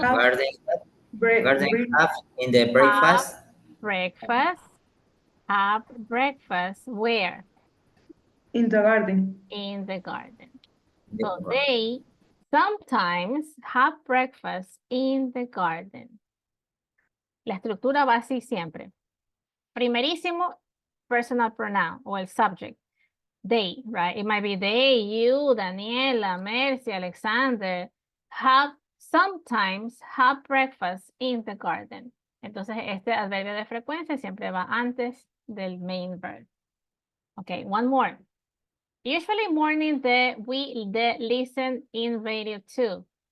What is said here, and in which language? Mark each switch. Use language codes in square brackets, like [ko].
[en] Garden have in the breakfast. Have breakfast where? In the garden. In the garden. So they sometimes have breakfast in the garden. [es] La estructura va así siempre. Primerísimo, personal pronoun o el subject. They, right? [en] It might be they, you, Daniela, Mercy, Alexander, sometimes have breakfast in the garden. [es] Entonces, este adverbio de frecuencia siempre va antes del main verb. [en] Okay, one more. Usually morning we listen in radio too.